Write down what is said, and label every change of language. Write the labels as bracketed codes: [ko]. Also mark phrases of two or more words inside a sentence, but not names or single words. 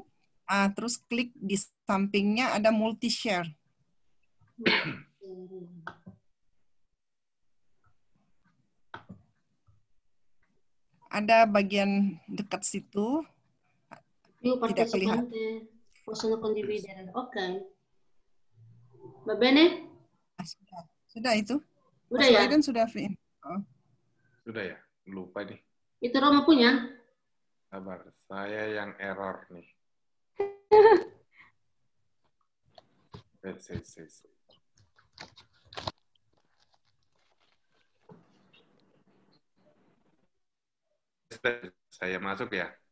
[id] Terus klik di sampingnya ada multi-share. Ada bagian dekat situ. Tidak kelihatan. [it] Possono condividere. Ok. Va bene? [id] Sudah itu. Udah Mas ya? Raiden sudah fin. Sudah ya? Lupa nih. Itu Roma punya? Sabar, saya yang error nih. Saya masuk ya?